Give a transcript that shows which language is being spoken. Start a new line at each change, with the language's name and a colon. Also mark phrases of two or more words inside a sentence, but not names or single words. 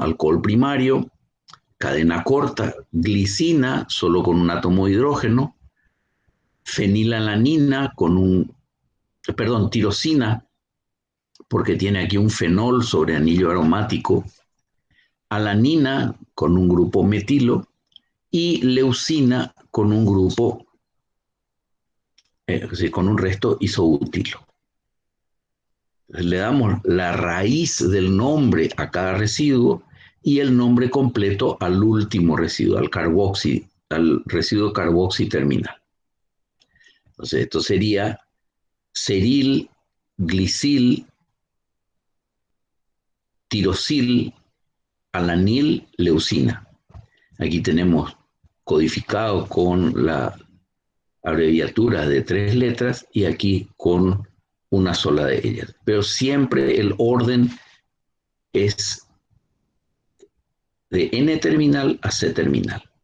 Spanish: alcohol primario, cadena corta, glicina, solo con un átomo de hidrógeno, fenilalanina tirosina, porque tiene aquí un fenol sobre anillo aromático, alanina con un grupo metilo y leucina con un grupo, con un resto isobutilo. Le damos la raíz del nombre a cada residuo y el nombre completo al último residuo, al residuo carboxiterminal. Entonces, esto sería seril, glicil, tirosil, alanil, leucina. Aquí tenemos codificado con la abreviatura de 3 letras y aquí con una sola de ellas. Pero siempre el orden es de N-terminal a C-terminal.